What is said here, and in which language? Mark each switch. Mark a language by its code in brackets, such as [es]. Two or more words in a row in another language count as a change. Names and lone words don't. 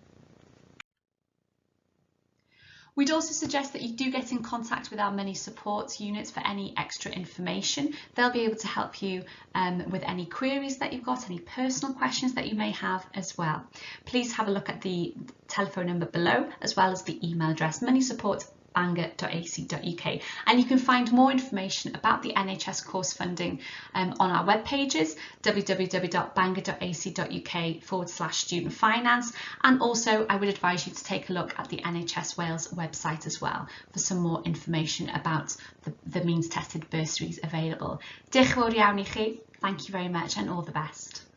[en] We'd also suggest that you do get in contact with our many support units for any extra information. They'll be able to help you with any queries that you've got, any personal questions that you may have as well. Please have a look at the telephone number below, as well as the email address, moneysupport@bangor.ac.uk, and you can find more information about the NHS Course Funding on our web pages, www.bangor.ac.uk/student finance, and also I would advise you to take a look at the NHS Wales website as well for some more information about the means tested bursaries available. [cy] Diolch yn fawr iawn I chi. [en] Thank you very much and all the best.